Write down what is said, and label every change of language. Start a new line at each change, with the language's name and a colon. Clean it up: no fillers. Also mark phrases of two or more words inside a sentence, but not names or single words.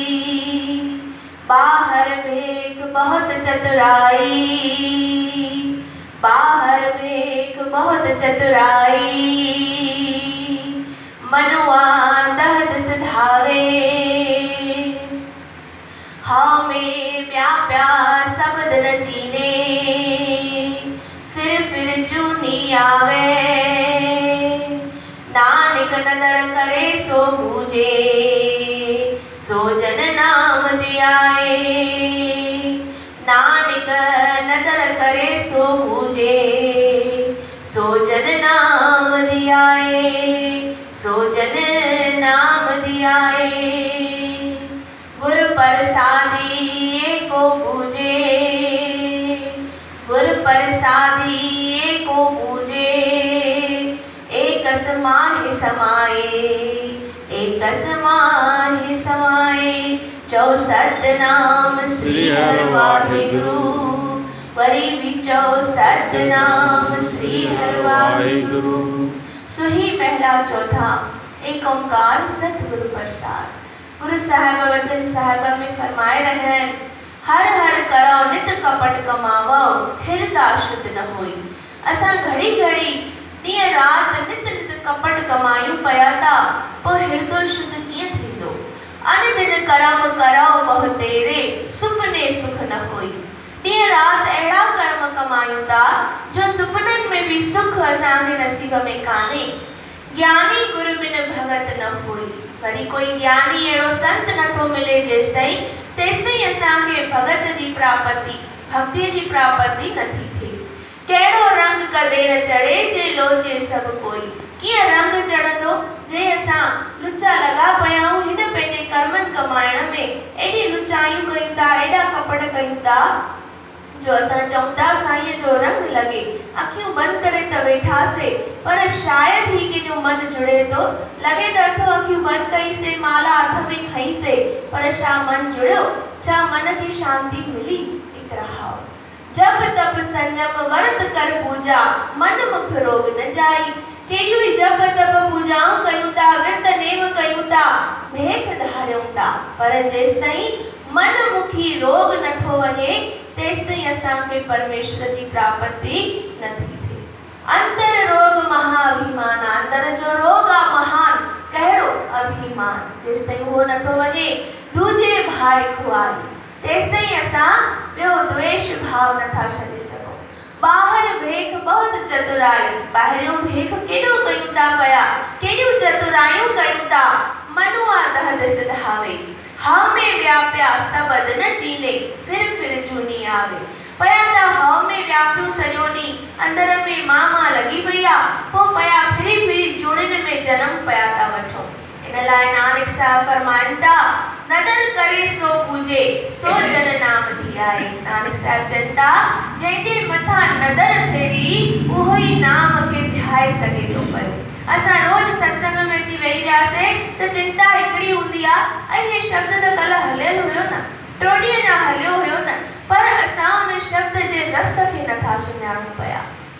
Punjabi: ਬਾਹਰ ਭੇਖ ਬਹੁਤ ਚਤੁਰਾਈ, ਬਾਹਰ ਭੇਖ ਬਹੁਤ ਚਤੁਰਾਈ। ਮਨੂਆ ਦਹਦ ਸਿਧਾਵੇ, ਹਾਂ ਮੇਂ ਵਿਆਪਿਆ ਸ਼ਬਦ ਨ ਚੀਨੇ। ਫਿਰ ਜੂਨੀ ਆਵੇ, ਨਾਨਕ ਨਦਰ ਕਰੇ ਸੋ ਬੂਝੇ। ਸੋ ਜਨ ਨਾਮ ਦਿਆਏ, ਨਾਨਕ ਨਦਰ ਕਰੇ ਸੋ ਬੂਝੇ। ਸੋ ਜਨ ਨਾਮ ਦਿਆਏ, ਸੋ ਜਨ ਨਾਮ ਦਿਆਏ। ਗੁਰ ਪ੍ਰਸਾਦੀ ਏਕੋ ਪੂਜੇ, ਗੁਰ ਪ੍ਰਸਾਦੀ ਏਕੋ ਪੂਜੇ। ਏਕ ਸਮਾਹਿ ਸਮਾਏ, ਏਕ ਸਮਾਹਿ ਸਮਾਏ। ਚੌਸਠ ਨਾਮ ਸ੍ਰੀ ਹਰ ਵਾਹਿਗੁਰੂ,
Sindhi: वरी भी
Punjabi: ਚੌਸਠ ਨਾਮ ਸ੍ਰੀ ਹਰ ਵਾਹਿਗੁਰੂ। ਸੁਹੀ ਪਹਲਾ ਚੌਥਾ ਏਕ ਓਂਕਾਰ ਸਤਗੁਰੂ ਪ੍ਰਸਾਦ।
Hindi: गुरु साहिब वचन साहिब में फरमाए रहे हैं,
Punjabi: ਹਰ ਹਰ ਕਰੋ ਨਿਤ ਕਪਟ ਕਮਾਵੋ, ਹਿਰਦੇ ਸ਼ੁੱਧ ਨ ਹੋਈ।
Sindhi: असां घड़ी घड़ी ॾींहं रात नित नित कपट कमायूं पिया था, पोइ हृदय शुद्ध कीअं थींदो।
Punjabi: ਅਨ ਦਿਨ ਕਰਮ ਕਰੋ ਬਹੁ ਤੇਰੇ, ਸੁਪਨੇ ਸੁਖ ਨ ਹੋਈ।
Sindhi: ॾींहं रात अहिड़ा कर्म कमायूं था जो सुपननि में भी सुख असांजे नसीब में कान्हे।
Punjabi: ਗਿਆਨੀ ਗੁਰੂ ਬਿਨ ਭਗਤ ਨ ਹੋਈ।
Sindhi: वरी कोई ज्ञानी अहिड़ो संत नथो मिले जेसिताईं तेसिताईं असांखे भगत जी प्राप्ति, भक्तिअ जी प्राप्ति नथी थिए।
Punjabi: ਕਹਿੜੋ ਰੰਗ ਕਦੇ ਨ ਚੜ੍ਹੇ, ਜੇ ਲੋਚੇ ਸਭ ਕੋਈ।
Sindhi: कीअं रंग चढ़ंदो जे असां लुचा लॻा पिया आहियूं हिन पंहिंजे कर्मनि कमाइण में। एॾी लुचायूं कयूं था, एॾा कपट कयूं था जो असां चऊं था साईं जो रंग लॻे। अखियूं बंदि करे त वेठासीं, पर शायदि ही कंहिंजो मन जुड़े थो। लॻे त अथो अखियूं बंदि कईसीं, माला हथ में खईसीं, पर छा मन जुड़ियो? छा मन खे शांति मिली?
Punjabi: ਹਿਕੁ ਰਹਾਓ ਜਪ ਤਪ ਸੰਜਮ ਵ੍ਰਤ ਕਰ ਪੂਜਾ, ਮਨ ਮੁਖ ਰੋਗ ਨ ਜਾਈ।
Sindhi: केॾियूं ई जप तप पूजाऊं कयूं था, विर्त नेम कयूं था, भेख धारियूं था, पर जेसिताईं मन मुखी रोग नथो वञे तेसिताईं असांखे परमेश्वर जी प्राप्ति नथी थिए।
Punjabi: ਅੰਤਰ ਰੋਗ ਮਹਾਅਭਿਮਾਨ,
Sindhi: अंदर जो रोग आहे महान, कहिड़ो अभिमान। जेसिताईं उहो नथो वञे
Punjabi: ਦੂਜੇ ਭਾਈ ਖੁਆਈ,
Sindhi: तेसिताईं असां ॿियो द्वेष भाव नथा छॾे सघूं।
Punjabi: ਬਾਹਰਿ ਭੇਖ ਬਹੁਤ ਚਤੁਰਾਈ,
Sindhi: ॿाहिरियों भेख केॾो कयूं था पिया, केॾियूं चतुरायूं कयूं था।
Punjabi: ਮਨੂਆ ਦਹਦ ਸਿਧਾਵੇ, ਹਾਂ ਮੇਂ ਵਿਆਪਿਆ ਸਬਦ ਨ ਚੀਨੇ। ਫਿਰ ਜੂਨੀ ਆਵੇ,
Sindhi: पया था हाँ में व्यापियूं सॼो ॾींहुं, अंदर में मामा लॻी पई आहे, पोइ पया फिरी जुड़िन में जन्म पया था वठो। इन लाइ नानक साहिब फरमाइनि था,
Punjabi: ਨਦਰ ਕਰੇ ਸੋ ਪੂਜੇ, ਸੋ ਜਨ ਨਾਮ ਦਿਆਏ।
Sindhi: नानक साहिब चवनि था, जंहिंजे मथां नदर थिए थी उहो ई नाम खे ध्याए सघे थो पियो। असां रोज़ सत्संग में अची वेही रहियासीं त चिंता हिकिड़ी हूंदी आहे, ऐं इहे शब्द त कल्ह हलियल हुयो न, टोॾीअ न हलियो हुयो न, पर असां उन शब्द जे रस खे नथा सुञाणूं पिया।